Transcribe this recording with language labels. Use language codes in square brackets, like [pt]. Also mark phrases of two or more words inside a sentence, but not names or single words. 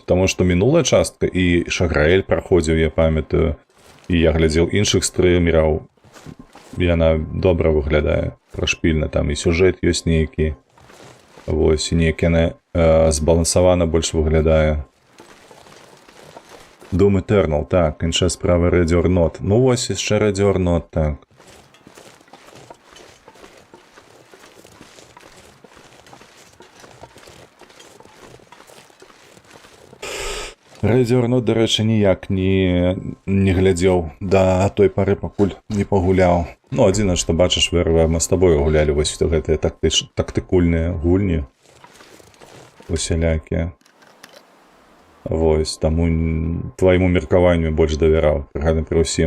[be] Таму што мінулая частка і Шаграэль праходзіў, я памятаю, і я глядзеў іншых стрымераў. Яна добра выглядае, прашпільна, там і сюжэт ёсць нейкі. Вось, і нейкі яна збалансавана больш выглядае. Doom Eternal, так, іншая справа Ready or Not. Ну вось, яшчэ Ready or Not, так. Ready or Not, дарэчы, ніяк не глядзеў да той пары, пакуль не пагуляў. Ну, адзіна, што бачыш, вырва, мы з табою гулялі вось гэтыя тактыкульныя гульні усялякія. Вось, таму твайму меркаванню больш давяраў, пры ўсім.